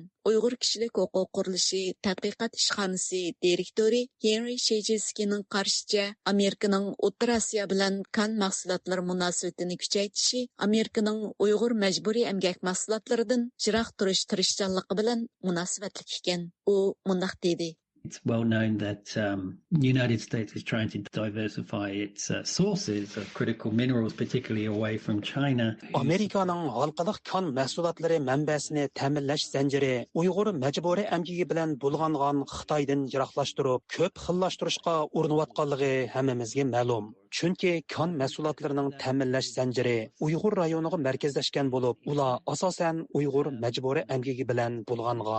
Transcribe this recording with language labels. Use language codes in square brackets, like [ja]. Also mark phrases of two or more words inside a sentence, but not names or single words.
[uz] Uyg'ur kishilik huquq qurilishi tadqiqot ishxonasi direktori Henry Shejiskining qarishicha, Amerikaning O'rta Osiyo bilan kon mahsulotlari munosabatini kuchaytirishi Amerikaning Uyg'ur majburiy emgak mahsulotlaridan jiroq turish tirishchanligi bilan munosabatli ekan. U mundaq dedi: [en] It's well known that the United States is trying to diversify its sources of critical minerals, particularly away from China. [uz] Amerikaning halqiliq kon mahsulotlari manbasini ta'minlash zanjiri Uyg'ur majburiy amgigi bilan bulg'angan Xitoydan yiroqlashtirib, ko'p xillashtirishga urinayotganligi hammamizga ma'lum. Chunki kon mahsulotlarining ta'minlash zanjiri Uyg'ur rayoniga markazlashgan bo'lib, ular asosan Uyg'ur majburiy amgigi bilan bulg'angan.